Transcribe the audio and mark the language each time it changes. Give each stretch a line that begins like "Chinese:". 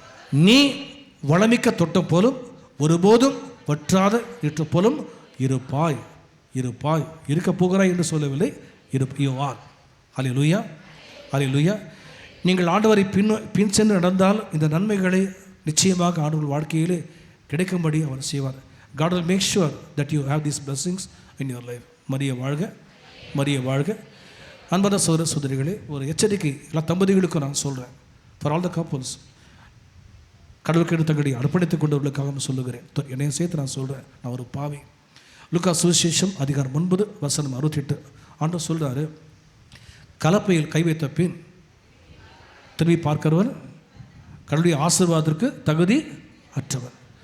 Tamil: நீ வளமிக்க தொட்டம் போலும் ஒருபோதும் வற்றாத இற்று போலும் இருப்பாய். இருக்க போகிறாய் என்று சொல்லவில்லை,
English: You are.
Tamil: ஹல்லேலூயா, ஹல்லேலூயா. நீங்கள் ஆண்டவரை பின் சென்று நடந்தால் இந்த நன்மைகளை நிச்சயமாக ஆண்டவர் வாழ்க்கையிலே கிடைக்கும்படி அவர் செய்வார்.
English: God will make sure that you have these blessings in your life.
Tamil: Maria வாழ்க, மரிய வாழ்க. அன்பான சகோதர சகோதரிகளே, ஒரு எச்சரிக்கை எல்லா தம்பதிகளுக்கும் நான் சொல்கிறேன்.
English: for all the couples,
Tamil: கடவுளுக்கு தங்கடி அர்ப்பணித்துக் கொண்டவர்களுக்காக சொல்லுகிறேன். என்னையும் சேர்த்து நான் சொல்கிறேன், நான் ஒரு பாவி. லூக்கா சுவிசேஷம் அதிகாரம் 9 வசனம் 68 ஆண்டவர் சொல்கிறாரு, கலப்பையில் கை வைத்த பின் திரும்பி பார்க்கிறவன் கடவுளுடைய ஆசீர்வாதத்திற்கு தகுதி அற்றவன்.